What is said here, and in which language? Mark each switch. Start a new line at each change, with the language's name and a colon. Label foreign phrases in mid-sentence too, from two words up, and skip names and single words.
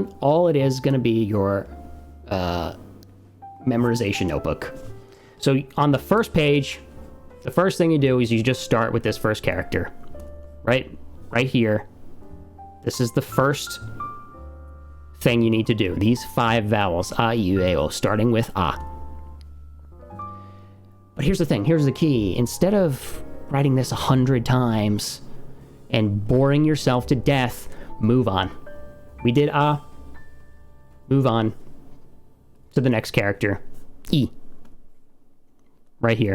English: All it is going to be your memorization notebook. So on the first page, the first thing you do is you just start with this first character. Right here. This is the first thing you need to do. These 5 vowels,
Japanese: a, I, u, e, o,
English: starting with a. But here's the thing. Here's the key. Instead of writing this 100 times and boring yourself to death, move on. We did a, move on to the next character, e, right here.